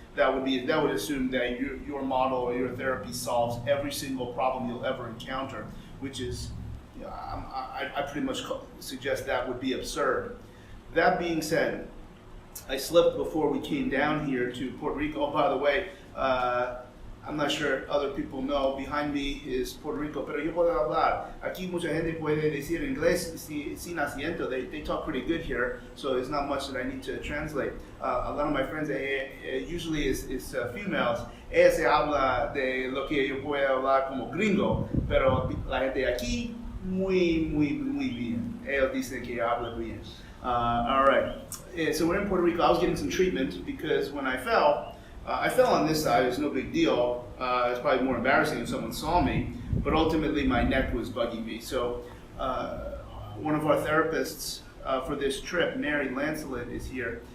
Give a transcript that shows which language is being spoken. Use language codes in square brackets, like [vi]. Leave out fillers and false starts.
[en] That would assume that your model or your therapy solves every single problem you'll ever encounter, which is, I pretty much suggest that would be absurd. That being said, I slept before we came down here to Puerto Rico. Oh, by the way, I'm not sure other people know, behind me is Puerto Rico, [es] pero yo puedo hablar. Aquí mucha gente puede decir inglés sin acento. [en] They talk pretty good here, so there's not much that I need to translate. A lot of my friends, usually is females. [es] Ella se habla de lo que yo puedo hablar como gringo, pero la gente de aquí, muy bien. Ellos dicen que habla bien. [en] All right, so we're in Puerto Rico. I was getting some treatment because when I fell on this side. It's no big deal. It's probably more embarrassing if someone saw me, but ultimately my neck was bugging me. So one of our therapists for this trip, Mary Lancelot, is here.